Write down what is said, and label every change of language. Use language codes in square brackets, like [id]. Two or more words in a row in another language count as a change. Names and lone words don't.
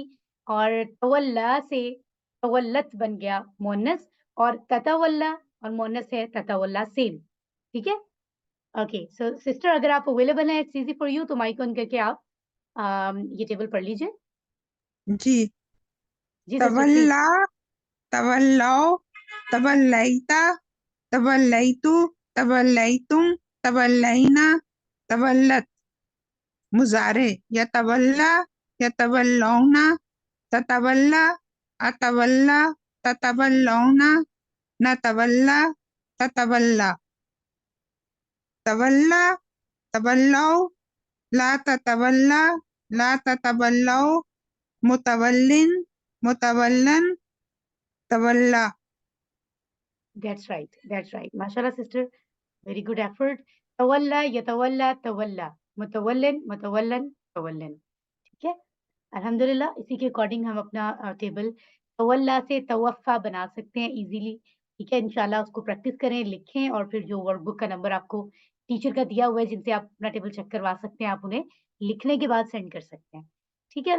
[hi] और तवल्ला से तवल्लत बन गया मुअन्नस, और ततवल्ला और मुअन्नस है ततवल्ला, सेम, ठीक है? [en] okay, so sister [hi] अगर आप अवेलेबल हैं, [en] it's easy for you, [hi] तो माइक ऑन करके आप ये टेबल पढ़ लीजिए। जी। जी [en] sister please. [ar] تولّى، تولّوا، تولّيتَ، تولّيتُ، تولّيتم، تولّينا، تولّت. مضارع، يتولّى، يتولّون، تتولّى، أتولّى، تتولّون، نتولّى، تتولّى. تولَّ، تولَّوا، لا تتولَّ، لا تتولَّوا، متولٍّ، متولًّى، تولّى. [en] that's right, that's right. माशाल्लाह sister, very good effort. [ar] تولّى، يتولّى، تولّى، متولٍّ، متولًّى، تولٍّ, [hi] ठीक है? अल्हम्दुलिल्लाह, इसी के अकॉर्डिंग हम अपना टेबल तवल्ला से तवफ़्फ़ा बना सकते हैं इज़िली, ठीक है? इंशाल्लाह उसको प्रैक्टिस करें, लिखें, और फिर जो वर्कबुक का नंबर आपको टीचर का दिया हुआ है, जिनसे आप अपना टेबल चेक करवा सकते हैं, आप उन्हें लिखने के बाद सेंड कर सकते हैं, ठीक है?